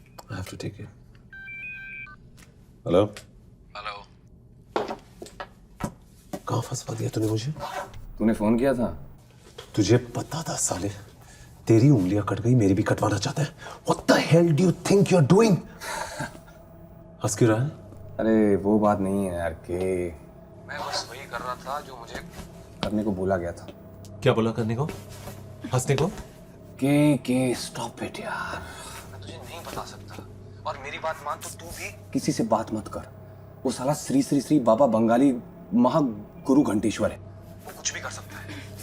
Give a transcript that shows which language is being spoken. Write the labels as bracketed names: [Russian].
[English] I have to take it. Hello. [Hindi] Hello. कहाँ फंसवा दिया तूने मुझे? तूने फोन किया था? तुझे पता था साले, तेरी उंगलियां कट गई, मेरी भी कटवाना चाहता है। [English] What the hell do you think you're doing? [Hindi] हंस क्यों रहा है? अरे वो बात नहीं है यार के मैं बस वही कर रहा था जो मुझे करने को बोला गया था। क्या बोला करने को? हंसने को? के [English] stop it [Hindi] यार, मैं तुझे नहीं बता सकता। और मेरी बात मान तो तू भी किसी से बात मत कर। वो साला श्री श्री श्री बाबा बंगाली महागुरु घंटेश्वर है, वो कुछ भी कर सकता है।